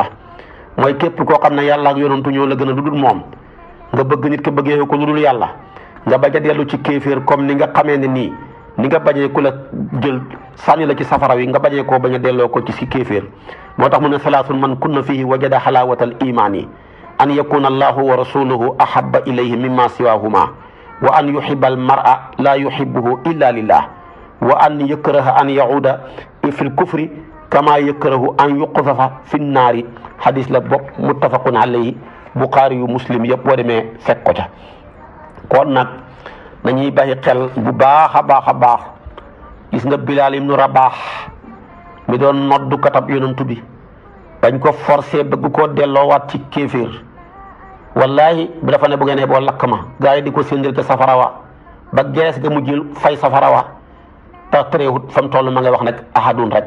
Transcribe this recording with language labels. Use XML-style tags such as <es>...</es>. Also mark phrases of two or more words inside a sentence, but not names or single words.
<wo>mooy képp koo xam ne yàlla ak yonentu ñoo la gën a lu dul moom nga bëgg nit ki bëggee ko lu dul yàlla nga bañ a dellu ci kéeféer comme ni nga xamee ne nii ni nga bañee ku la jël sànni la ci safara wi nga bañee koo bañ a delloo ko ci si kéeféer. moo tax mu ne</wo> <ar>ثلاث من كن فيه وجد حلاوة الإيمان أن يكون الله ورسوله أحب إليه مما سواهما وأن يحب المرء لا يحبه إلا لله وأن يكره أن يعود في الكفر كما يكره أن يقذف في النار.</ar> <wo>xadis la bopp</wo> <ar>متفق عليه</ar> <wo>buxaari yu muslim yëpp boo demee fekk ko ca. kon nag nañuy bàyyi xel bu baax a baax a baax. gis nga Bilaal ibnu Rabaax mi doon noddu katab yonantu bi bañ ko forcé bëgg koo delloowaat ci kéeféer wallahi bu dafa ne bu ngeen boo lakk ma gaa yi di ko séndal te safara wa ba gees ga mujjil fay safara wa te tereewut fa mu toll ma ngay wax nag ahadun rek.</wo>